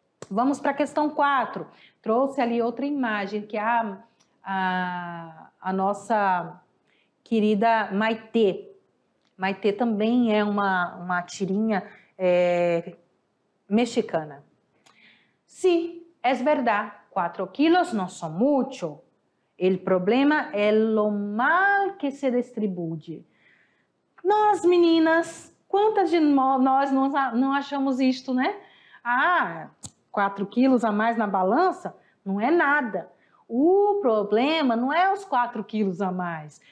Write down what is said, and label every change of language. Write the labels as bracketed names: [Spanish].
[Portuguese] Vamos para a questão 4. Trouxe ali outra imagem, que é a nossa querida Maitê. Maitê também é uma tirinha mexicana. [Spanish] Sí, es verdad, 4 kilos no son mucho. El problema es lo mal que se distribuye. [Portuguese] Nós, meninas, quantas de nós não achamos isto, né? 4 quilos a mais na balança não é nada. O problema não é os 4 quilos a mais.